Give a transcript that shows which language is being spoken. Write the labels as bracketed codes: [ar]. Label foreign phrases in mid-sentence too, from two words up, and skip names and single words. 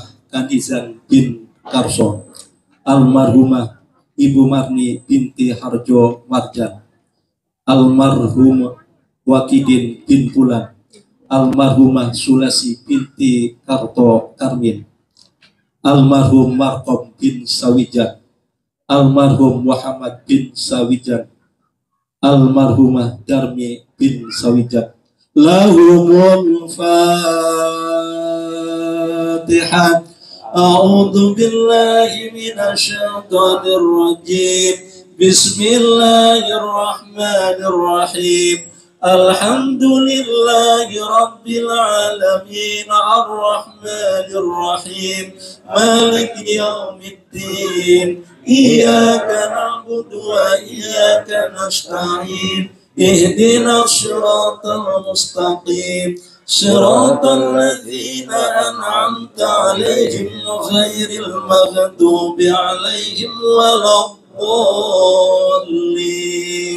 [id] Kanizan bin Karso, almarhumah Ibu Marni binti Harjo Marjan, almarhum Wakidin bin Fulan, almarhumah Sulasi binti Karto Karmin, almarhum Markom bin Sawijan, almarhum Muhammad bin Sawijan, almarhumah Darmi bin Sawijan. [ar] لهم الفاتحة. أعوذ بالله من الشيطان الرجيم. بسم الله الرحمن الرحيم. الحمد لله رب العالمين الرحمن الرحيم مالك يوم الدين إياك نعبد وإياك نستعين اهدنا الصراط المستقيم صراط الذين أنعمت عليهم غير المغضوب عليهم ولا الضالين.